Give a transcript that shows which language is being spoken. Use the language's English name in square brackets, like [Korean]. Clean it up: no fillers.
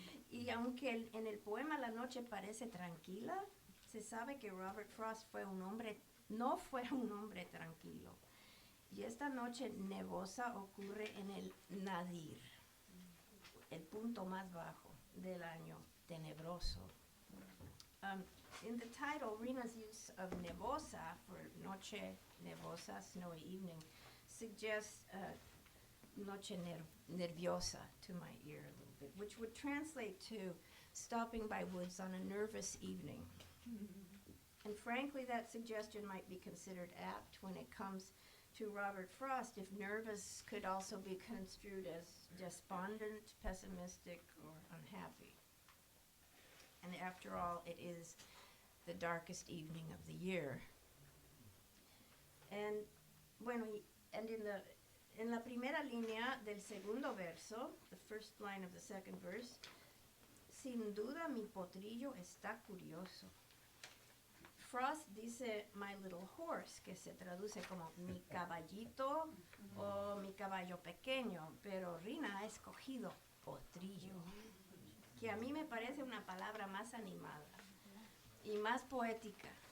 [Spanish] Y aunque en el poema la noche parece tranquila, se sabe que Robert Frost no fue un hombre tranquilo. Y esta noche nevosa ocurre en el nadir, el punto más bajo del año tenebroso. [English] In the title, Rhina's use of nevosa for noche nevosa, snowy evening, suggests noche nerviosa to my ear a little bit, which would translate to stopping by woods on a nervous evening. And frankly, that suggestion might be considered apt when it comes to Robert Frost, if nervous could also be construed as despondent, pessimistic, or unhappy. And after all, it is the darkest evening of the year. [Spanish] And bueno, and en la primera línea del segundo verso, [English] the first line of the second verse, [Spanish] sin duda mi potrillo está curioso. Frost dice [English] my little horse, [Spanish] que se traduce como mi caballito o mi caballo pequeño, pero Rhina ha escogido potrillo, que a mí me parece una palabra más animada y más poética.